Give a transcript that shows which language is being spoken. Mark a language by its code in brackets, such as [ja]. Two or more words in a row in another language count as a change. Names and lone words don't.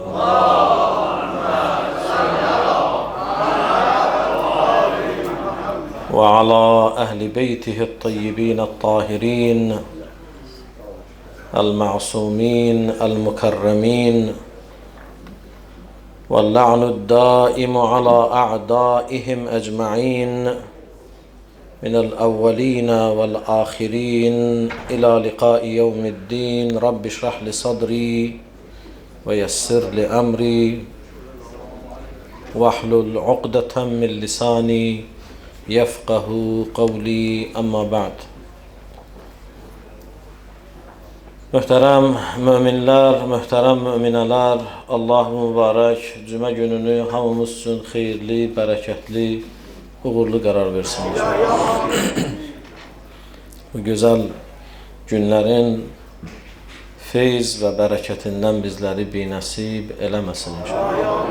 [ar] وعلى أهل بيته الطيبين الطاهرين المعصومين المكرمين، واللعن الدائم على أعدائهم أجمعين من الأولين والآخرين إلى لقاء يوم الدين. رب اشرح لي صدري ويسر لي أمري واحلل عقدة من لساني يفقه قولي. أما بعد. [az] Möhtərəm möminlər, möhtərəm möminələr, Allah mübarək cümə gününü hamımız üçün xeyirli, bərəkətli, uğurlu qərar versin inşallah. Bu gözəl günlərin feyz və bərəkətindən bizləri binəsib eləməsin inşallah.